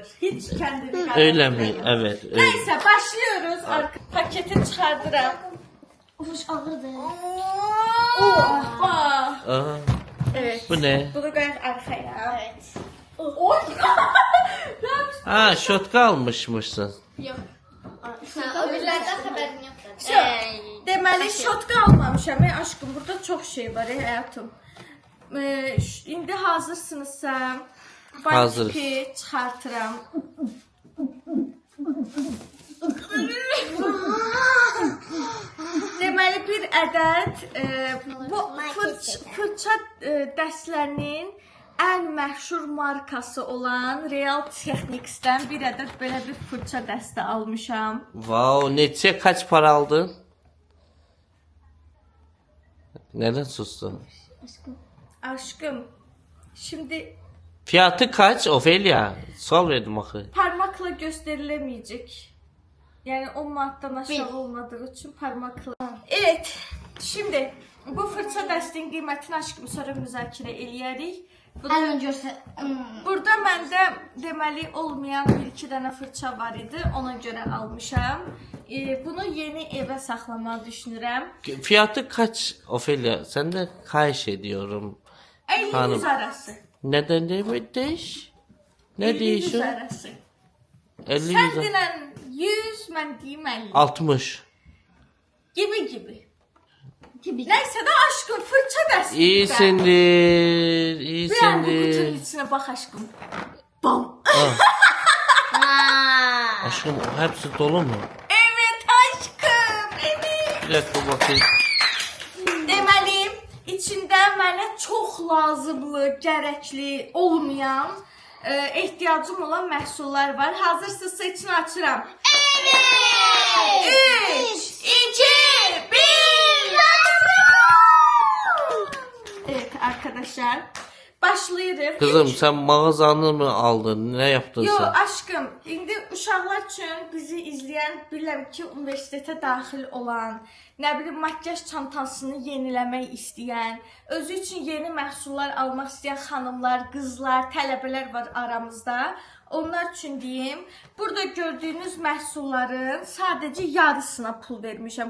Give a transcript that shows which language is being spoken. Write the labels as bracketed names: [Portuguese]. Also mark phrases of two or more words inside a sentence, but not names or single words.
[Turkish] Hiç kendini Öyle mi? Evet. Öyle. Neyse başlıyoruz. Paketi çıkardıram. [Azerbaijani] Uş ağırdı. Hoppa. Aha, [Turkish] Evet. bu ne? [Azerbaijani] Bunu koyak arkaya. [Turkish] Evet. Oy. [Azerbaijani] Ha şotka almışmışsın. Yox. O birlərdən xəbərin yoxdur. Deməli şotka almamışam aşkım. Burada [Turkish] çok şey var hayatım. [Azerbaijani] İndi hazırsınızsa Hazırız. Bakipi çıxartıram. Deməli bir ədəd bu fırça dəstlərinin ən məşhur markası olan Real Technics'dən bir ədəd belə bir fırça dəstə almışam. [Turkish] Wow, neçə kaç para aldın? Neden sustun? Aşkım, şimdi Fiyatı kaç Ofelia? [Azerbaijani] Sal verdim axı. [Turkish] parmakla gösterilemeyecek. Yani 10 manattan aşağı olmadığı için parmakla. Evet, şimdi [Azerbaijani] bu fırça dəstinin qiymətini aşkım sonra müzakirə eləyərik. [Turkish] Hemen görse. [Azerbaijani] Burada məndə deməli olmayan bir iki dənə fırça var idi. Ona görə almışam. Bunu yeni evə saxlamağı düşünürəm. [Turkish] Fiyatı kaç Ofelia? Senden kaç ediyorum. 50-100 Hanım. arası. Neden demiş? Ne 50-100 diyorsun? arası. 50 [Azerbaijani] Sən 100 denən 100, mən deyim 50. 60. [Turkish] Gibi. Gibi. [Azerbaijani] Neyse de aşkım fırça dəstəkdə. [Turkish] İyisindir, Bir an bu iyisindir. kutunun içine bak aşkım. Bam. Aşkım hepsi dolu mu? Evet aşkım. Evet. Bir dakika bakayım. [Azerbaijani] Deməli, içində mənə çox lazımlı, gərəkli olmayan, ehtiyacım olan məhsullar var. Hazırsınızsa içini açıram. [Turkish] Evet. 3, 2, 1. Evet arkadaşlar. [Azerbaijani] Başlayırıq. [Turkish] Kızım sen mağazanı mı aldın? Ne yaptın Yo sen? aşkım, [Azerbaijani] indi uşaqlar üçün bizi izləyən, bilirəm ki, universitetə daxil olan, nə bilim makyaj çantasını yeniləmək istəyən, özü üçün yeni məhsullar almaq istəyən xanımlar, qızlar, tələbələr var aramızda. Onlar üçün deyim, burada gördüyünüz məhsulların sadəcə yarısına pul vermişəm.